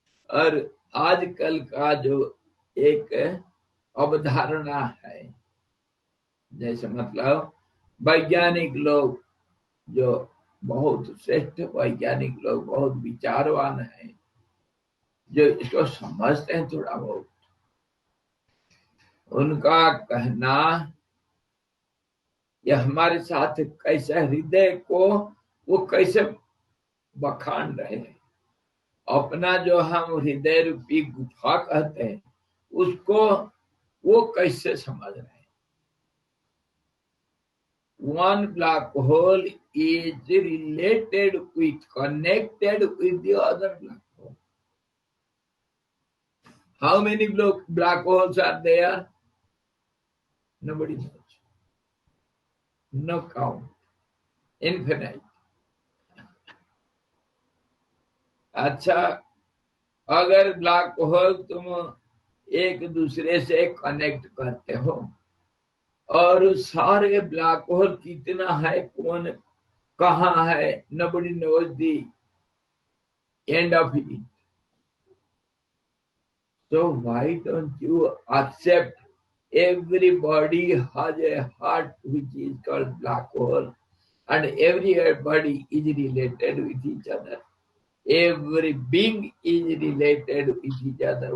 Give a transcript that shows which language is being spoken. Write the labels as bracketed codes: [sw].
[hi] और आजकल का जो एक अवधारणा है, जैसे मतलब वैज्ञानिक लोग जो बहुत श्रेष्ठ वैज्ञानिक लोग, बहुत विचारवान हैं, जो इसको समझते हैं थोड़ा बहुत, उनका कहना यह हमारे साथ कैसे हृदय को वो कैसे बखान रहे हैं। अपना जो हम हृदय रूपी गुफा कहते हैं, उसको वो कैसे समझ रहे हैं। [en] One black hole is related with, connected with the other black hole. How many black holes are there? Nobody knows. No count. Infinite. [hi] अच्छा, अगर ब्लैक होल तुम एक दूसरे से कनेक्ट करते हो, और सारे ब्लैक होल कितना है, कौन कहाँ है, [en] nobody knows the end of it. So why don't you accept everybody has a heart which is called black hole, and everybody is related with each other. Every being is related with each other.